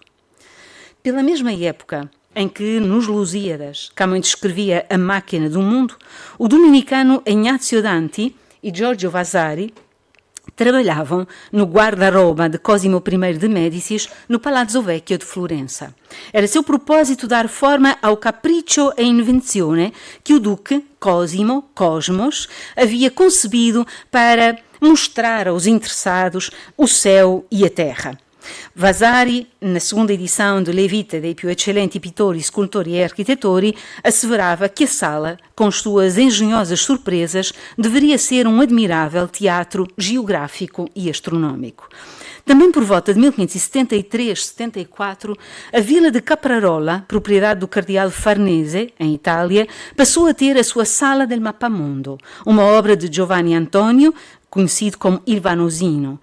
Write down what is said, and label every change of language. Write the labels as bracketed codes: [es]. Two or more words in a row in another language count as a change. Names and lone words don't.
[pt] Pela mesma época em que, nos Lusíadas, Camões descrevia a máquina do mundo, o dominicano Ignazio Danti e Giorgio Vasari trabalhavam no guarda-roupa de Cosimo I de Médicis no Palazzo Vecchio de Florença. Era seu propósito dar forma ao [it] capriccio e invenzione [pt] que o duque Cosimo, Cosmos, havia concebido para mostrar aos interessados o céu e a terra. Vasari, na segunda edição de Le Vite dei più eccellenti pittori, scultori e architettori, asseverava que a sala, com suas engenhosas surpresas, deveria ser um admirável teatro geográfico e astronómico. Também por volta de 1573-74, a vila de Caprarola, propriedade do cardeal Farnese, em Itália, passou a ter a sua Sala del Mappamondo, uma obra de Giovanni Antonio, conhecido como Il Vanosino.